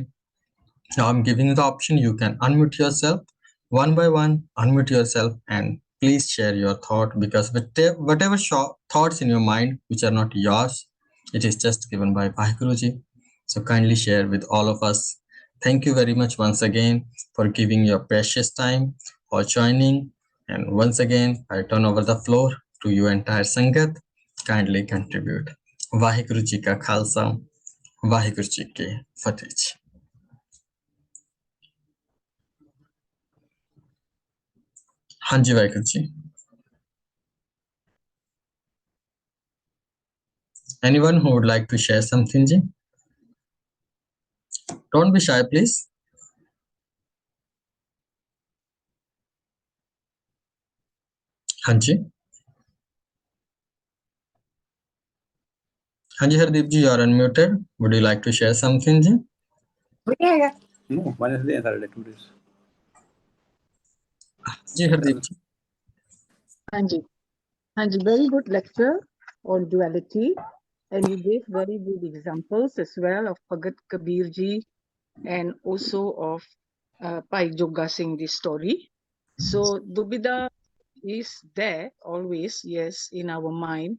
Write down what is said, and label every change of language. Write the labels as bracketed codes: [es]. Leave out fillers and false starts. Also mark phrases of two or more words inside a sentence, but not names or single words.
[en] Now I'm giving you the option. You can unmute yourself one by one, unmute yourself, and please share your thought, because whatever thoughts in your mind which are not yours, it is just given by Vaheguruji. So kindly share with all of us. Thank you very much once again for giving your precious time, for joining. And once again, I turn over the floor to you entire Sangat. Kindly contribute. [pa] ਵਾਹਿਗੁਰੂ ਜੀ ਕਾ ਖਾਲਸਾ, ਵਾਹਿਗੁਰੂ ਜੀ ਕੀ ਫਤਿਹ. [hi] हाँ जी वाहिगुरु जी. [en] Anyone who would like to share something, ji? Don't be shy, please. [hi] हाँ जी. हाँ जी हरदीप जी, [en] you are unmuted. Would you like to share something, ji? Yeah. No, one is the other activities. [hi] जी हरदीप जी. [en] Anji, very good lecture on duality, and you gave very good examples as well of Bhagat Kabir ji and also of Pai Joga Singh, this story. So Dubida is there always, yes, in our mind.